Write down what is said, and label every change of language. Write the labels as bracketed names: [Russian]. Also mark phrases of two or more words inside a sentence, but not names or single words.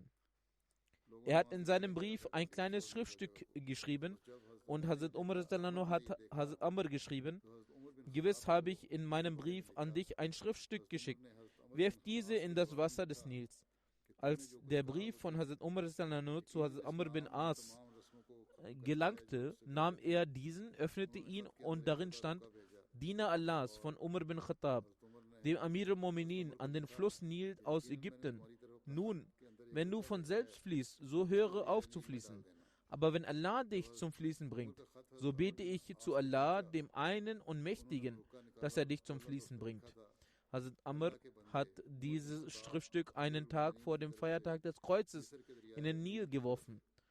[German] Er hat in seinem Brief ein kleines Schriftstück geschrieben und Hazrat Umar hat Hazrat Amr geschrieben, gewiss habe ich in meinem Brief an dich ein Schriftstück geschickt. Wirf diese in das Wasser des Nils. Als der Brief von Hazrat Umar zu Hazrat Amr bin As gelangte, nahm er diesen, öffnete ihn und darin stand, Diener Allahs von Umar bin Khattab, dem [Arabic] أمير المؤمنين [German] an den Fluss Nil aus Ägypten. Nun, wenn du von selbst fließt, so höre auf zu fließen. Aber wenn Allah dich zum Fließen bringt, so bete ich zu Allah, dem einen und Mächtigen, dass er dich zum Fließen bringt. Hazrat Amr hat dieses Schriftstück einen Tag vor dem Feiertag des Kreuzes in den Nil geworfen.